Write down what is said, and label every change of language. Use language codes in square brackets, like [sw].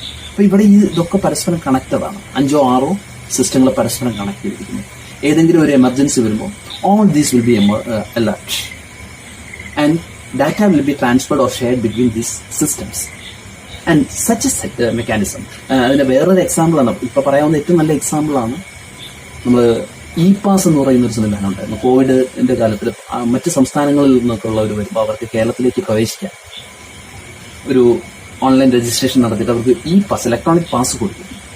[ml] അപ്പോൾ ഇവിടെ ഇതൊക്കെ പരസ്പരം കണക്റ്റഡാണ്. 5 or 6 സിസ്റ്റങ്ങൾ പരസ്പരം കണക്ട് ചെയ്തിരിക്കുന്നു. ഏതെങ്കിലും ഒരു എമർജൻസി വരുമ്പോൾ [en] all these will be alert and data will be transferred or shared between these systems and such a mechanism. [ml] അതിൻ്റെ വേറൊരു എക്സാമ്പിളാണ്, ഇപ്പോൾ പറയാവുന്ന ഏറ്റവും നല്ല എക്സാമ്പിളാണ് നമ്മൾ പാസ് എന്ന് പറയുന്നൊരു സംവിധാനം ഉണ്ടായിരുന്നു. കോവിഡിൻ്റെ കാലത്തിൽ മറ്റ് സംസ്ഥാനങ്ങളിൽ നിന്നൊക്കെ ഉള്ളവർ വരുമ്പോൾ അവർക്ക് കേരളത്തിലേക്ക് പ്രവേശിക്കാൻ ഒരു ഓൺലൈൻ രജിസ്ട്രേഷൻ നടത്തിയിട്ട് അവർക്ക് പാസ്, ഇലക്ട്രോണിക് പാസ് കൊടുക്കും.